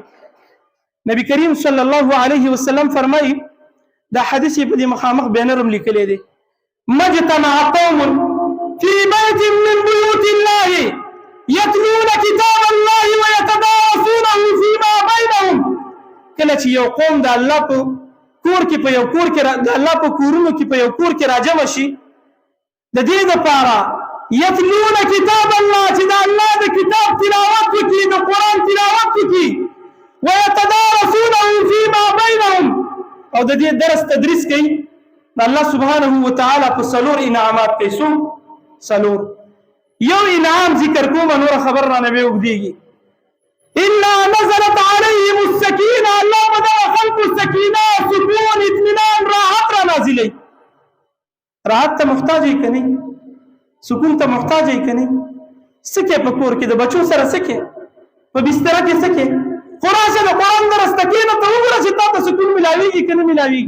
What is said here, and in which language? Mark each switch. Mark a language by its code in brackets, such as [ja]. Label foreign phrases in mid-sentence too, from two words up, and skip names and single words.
[ar] نبی کریم صلی الله علیه وسلم [ps] فرمایي، دا حدیث یې په دې مخامخ بینر هم لیکلی دی، [ar] مجتمع قوم فی بیت من بیوت الله یتلون کتاب الله ویتدارسونه فیما بینهم. [ps] کله چې یو قوم د الله په کور کې، په یو کور کې، د الله په کورونو کې، په یو کور کې راجمع شي، د دې دپاره [ar] یتلون کتاب الله، [ps] چې د الله د کتاب تلاوت وکړي، د قرآن تلاوت وکړي، [ar] ويتدارسونه فيما بينهم، [ps] او د دې درس تدریس کوي. الله [ar] سبحانه وتعالى [ps] په څلور انعامات کوي. څو؟ څلور. یو انعام ذکر کوم، نور خبر را نه اوږدېږي. [ar] الا نزلت عليهم السکینه، [ps] الله په دغه خلکو سکینه، سکون، اطمینان، راحت را نازلوي. راحت ته محتاج یې که نه؟ سکون ته محتاج یې که نه؟ څه کې په کور کې د بچو سره څه کې؟ په بستره کې څه کې؟ خو راشه د قرآن درس ته کښېنه، ته وګوره چې تا ته سکون ملاویږي که نه ملاویږي.